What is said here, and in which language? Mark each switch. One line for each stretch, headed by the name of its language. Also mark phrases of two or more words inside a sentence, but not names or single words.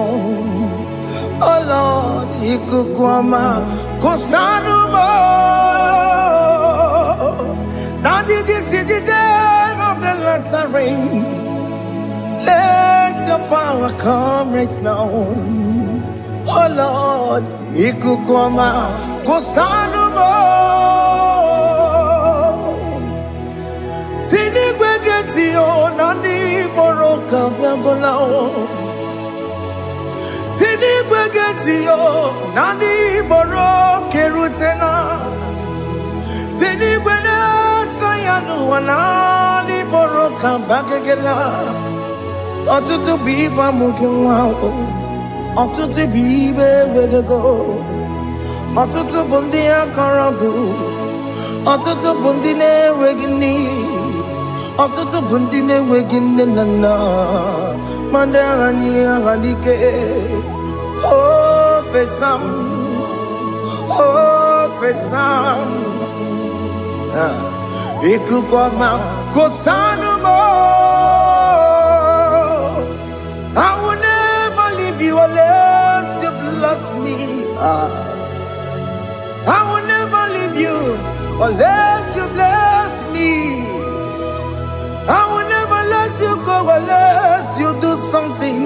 English: Oh Lord, Ikukwama, Kosanuma. Daddy, this is the day of the Lord's reign. Let your power come right now. Oh Lord, Ikukwama, Kosanuma. Sinigwegetio, Nani Moroka, Vangolao. Sinigwegetio, Nani Moroke Rutena. Sinigweneta, Yanu, Nani Moroka, Bagagela. Otutu biba mukiwao, otutu bibe wegego, otutu bundi akaragu, otutu bundi ne wegini, otutu bundi ne wegini nana, mandarani halike, oh fesam, Ikukwama kosanumo. I will never leave you unless you bless me. I will never leave you unless you bless me. I will never let you go unless you do something.